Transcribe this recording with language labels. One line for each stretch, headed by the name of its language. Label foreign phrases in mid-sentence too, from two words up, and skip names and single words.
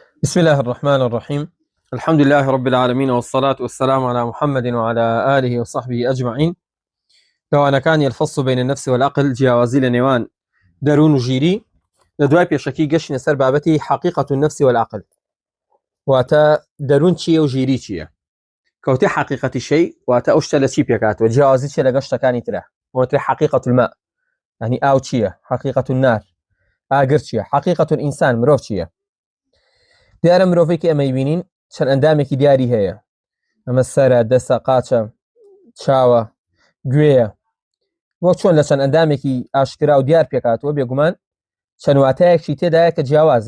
Arabic: بسم الله الرحمن الرحيم. الحمد لله رب العالمين، والصلاة والسلام على محمد وعلى آله وصحبه أجمعين. لو أنا كان الفصل بين النفس والعقل
Central Kurdish: جیاوازی لە نێوان دەروون و ژیری لە دوای پێشەکی گەشتینە سەر بابەتی
Arabic: حقیقة النفس والعقل،
Central Kurdish: واتە دەروون چییە و ژیری چییە. کەوتێ حقیقەتی شەی واتە ئەو شتە لە چی پێکاتەوە، جیاوازی چیە لە گەشتەکانی ترە. واتە
Arabic: حقیقة الماء يعني
Central Kurdish: ئاو چییە،
Arabic: حقیقة النار
Central Kurdish: ئاگر چییە،
Arabic: حقیقة الإنسان
Central Kurdish: مرۆڤ چییە. دیارە مرۆڤێکی ئەمەی بینین چەند ئەندامێکی دیاری هەیە، ئەمە سەرە، دەسە، قاچە، چاوە، گوێیە، وەک چۆن لە چەند ئەندامێکی ئاشکرا و دیار پێکاتەوە بێگومان چەند واتایەکی تێدایە کە جیاوازە.